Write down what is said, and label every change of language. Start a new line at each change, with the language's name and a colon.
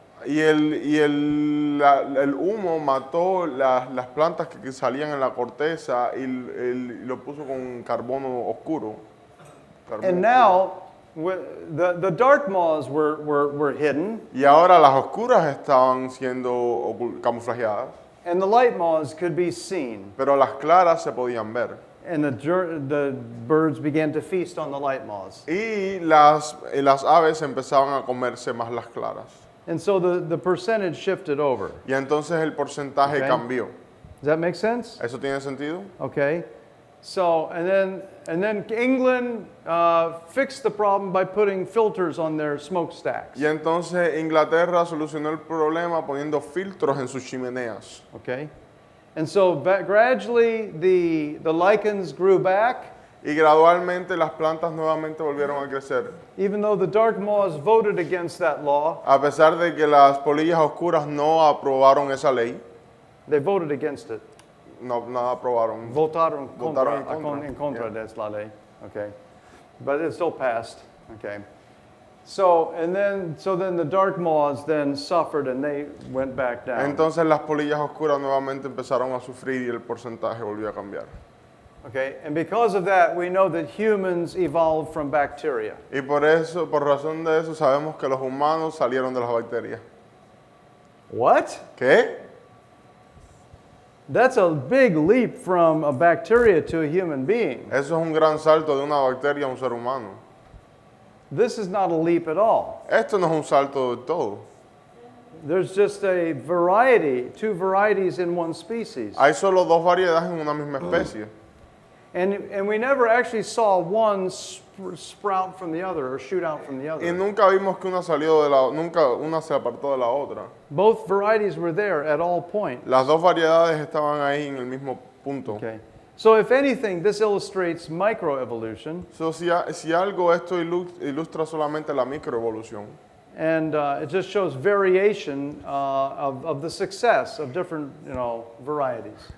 Spanish: Y el humo mató las plantas que salían en la corteza y lo puso con carbono oscuro.
English: And now, the dark moths were hidden,
Spanish: Y ahora las oscuras estaban siendo camuflajeadas,
English: and the light moths could be seen.
Spanish: pero las claras se podían ver.
English: And the birds began to feast on the light moths.
Spanish: Y las aves empezaban a comerse más las claras.
English: And so the percentage shifted over.
Spanish: Y entonces el porcentaje
English: Okay.
Spanish: cambió.
English: Does that make sense?
Spanish: ¿Eso tiene sentido?
English: Okay. So, and then England fixed the problem by putting filters on their smokestacks.
Spanish: Y entonces Inglaterra solucionó el problema poniendo filtros en sus chimeneas.
English: Okay. And so gradually the lichens grew back,
Spanish: Y gradualmente las plantas nuevamente volvieron a crecer.
English: even though the dark moths voted against that law.
Spanish: A pesar de que las polillas oscuras no aprobaron esa ley,
English: They voted against it.
Spanish: no aprobaron. Votaron Votaron en en contra
English: Yeah.
Spanish: de la ley. Okay. But it still passed. Okay.
English: So then the dark moths then suffered and they went back down.
Spanish: Entonces las polillas oscuras nuevamente empezaron a sufrir y el porcentaje volvió a cambiar.
English: Okay. And because of that, we know that humans evolved from bacteria.
Spanish: Y por eso, por razón de eso, sabemos que los humanos salieron de las bacterias.
English: What?
Spanish: ¿Qué?
English: That's a big leap from a bacteria to a human being.
Spanish: Eso es un gran salto de una bacteria a un ser humano.
English: This is not a leap at all.
Spanish: Esto no es un salto de todo.
English: There's just a variety, two varieties in one species.
Spanish: Hay solo dos variedades en una misma especie.
English: And we never actually saw one sprout from the other or shoot out from the
Spanish: Y
English: other.
Spanish: nunca vimos que una salió nunca una se apartó de la otra.
English: Both varieties were there at all points.
Spanish: Las dos variedades estaban ahí en el mismo punto.
English: Okay. So if anything, this illustrates microevolution,
Spanish: So, si algo esto ilustra solamente la microevolución.
English: and it just shows variation of the success of different, varieties.